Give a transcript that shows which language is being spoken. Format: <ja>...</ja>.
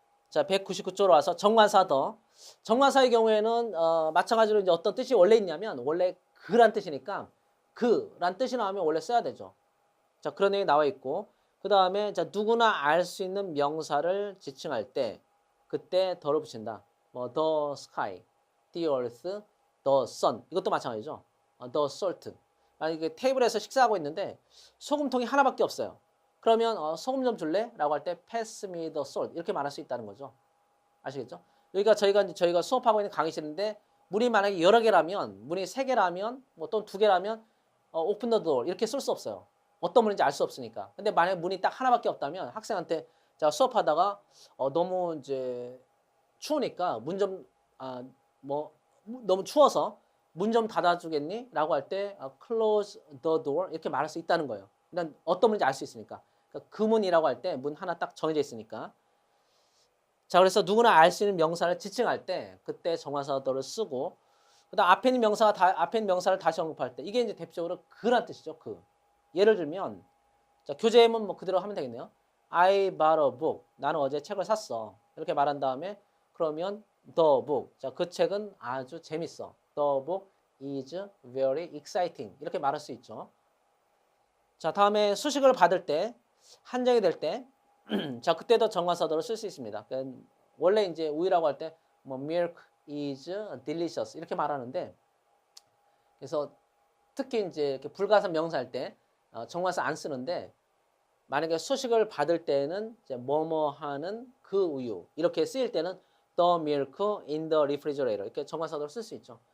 <ko>자 199쪽으로 와서 정관사 더. 정관사의 경우에는 마찬가지로 이제 어떤 뜻이 원래 있냐면 원래 그란 뜻이니까 그란 뜻이 나오면 원래 써야 되죠. 자 그런 내용이 나와 있고 그 다음에 자 누구나 알 수 있는 명사를 지칭할 때 그때 더를 붙인다.</ko> <en>뭐 the sky, the earth, the sun</en> <ko>이것도 마찬가지죠.</ko> <en>the salt.</en> <ko>만약에 테이블에서 식사하고 있는데 소금통이 하나밖에 없어요. 그러면 소금 좀 줄래? 라고 할 때</ko> <en>pass me the salt</en> <ko>이렇게 말할 수 있다는 거죠. 아시겠죠? 여기가 저희가 수업하고 있는 강의실인데 문이 만약에 여러 개라면 문이 3개라면 뭐 또는 2개라면</ko> <en>open the door</en> <ko>이렇게 쓸 수 없어요. 어떤 문인지 알 수 없으니까. 근데 만약에 문이 딱 하나밖에 없다면 학생한테 제가 수업하다가 너무 이제 추우니까 문 좀 뭐 너무 추워서 문 좀 닫아주겠니? 라고 할 때</ko> <en>close the door</en> <ko>이렇게 말할 수 있다는 거예요. 일단 어떤 문인지 알 수 있으니까. 그러니까 그 문이라고 할 때 문 하나 딱 정해져 있으니까. 자 그래서 누구나 알 수 있는 명사를 지칭할 때 그때 정관사 더를 쓰고 그다음 앞에 있는 명사를 다시 언급할 때 이게 이제 대표적으로 그란 뜻이죠. 그. 예를 들면 자 교재문 뭐 그대로 하면 되겠네요.</ko> <en>I bought a book.</en> <ko>나는 어제 책을 샀어. 이렇게 말한 다음에 그러면 the book. 자 그 책은 아주 재밌어.</ko> <en>The book is very exciting.</en> <ko>이렇게 말할 수 있죠. 자 다음에 수식을 받을 때 한정이 될 때 자 그때도 정관사더를 쓸 수 있습니다. 그러니까 원래 이제 우유라고 할 때 뭐</ko> <en>milk is delicious</en> <ko>이렇게 말하는데 그래서 특히 이제 이렇게 불가산 명사할 때 정관사 안 쓰는데 만약에 수식을 받을 때는 이제 뭐뭐 하는 그 우유 이렇게 쓰일 때는</ko> <en>the milk in the refrigerator</en> <ko>이렇게 정관사더를 쓸 수 있죠.</ko>